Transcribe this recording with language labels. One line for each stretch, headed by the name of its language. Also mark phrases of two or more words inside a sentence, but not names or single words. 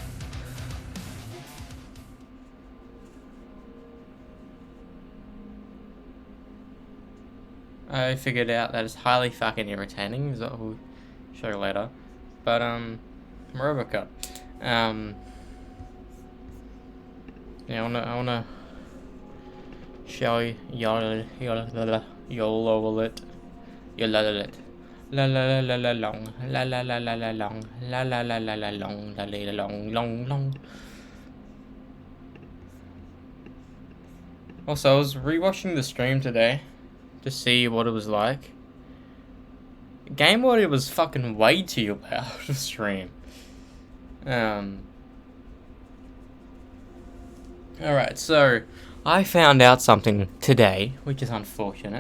English: I figured out that it's highly fucking irritating, is what we'll show you later. But, RoboCop. Yeah, I wanna show you, y'all it. La la la la la long, la la la la la long, la la la la la long, la la long, long, long. Also, I was rewatching the stream today to see what it was like. Game audio was fucking way too loud to stream. Alright, so I found out something today, which is unfortunate.